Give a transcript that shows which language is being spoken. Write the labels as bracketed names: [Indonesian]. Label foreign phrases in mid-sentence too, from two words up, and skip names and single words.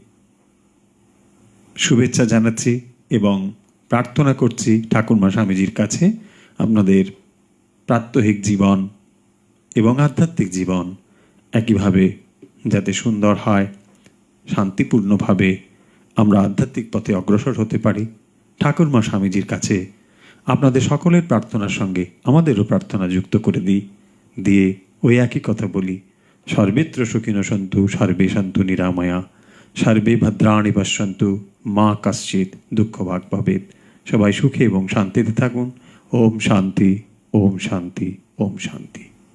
[Bangla] শুভেচ্ছা জানাচ্ছি এবং প্রার্থনা করছি ঠাকুরমা স্বামীজির কাছে আপনাদের প্রাত্যহিক জীবন এবং আধ্যাত্মিক জীবন একইভাবে যাতে সুন্দর হয়, শান্তিপূর্ণভাবে আমরা আধ্যাত্মিক পথে অগ্রসর হতে পারি। ঠাকুরমা স্বামীজির কাছে আপনাদের সকলের প্রার্থনার সঙ্গে আমাদেরও প্রার্থনা যুক্ত করে দিই, দিয়ে ওই একই কথা বলি, [Sanskrit] সর্বেত্র সুখিনো সন্তু সর্বে সন্তু নিরাময়া, সর্বে ভদ্রাণি পশ্যন্তু মা কশ্চিৎ দুঃখ ভাগ ভবেৎ। [Bangla] সবাই সুখে এবং শান্তিতে থাকুন। [Sanskrit] ওম শান্তি, ওম শান্তি, ওম শান্তি।